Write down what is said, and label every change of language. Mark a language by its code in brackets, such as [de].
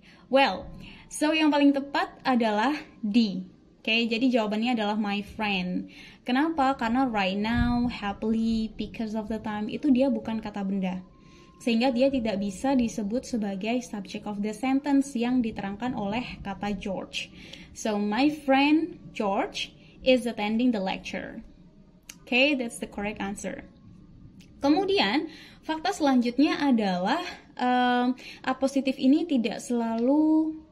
[id] Well, so yang paling tepat adalah D. Oke, jadi jawabannya adalah my friend. Kenapa? Karena [en] right now, happily, because of the time, [id] itu dia bukan kata benda. Sehingga dia tidak bisa disebut sebagai [en] subject of the sentence [id] yang diterangkan oleh kata George. [en] So, my friend George is attending the lecture. Okay, that's the correct answer. [id] Kemudian, fakta selanjutnya adalah apositif ini tidak selalu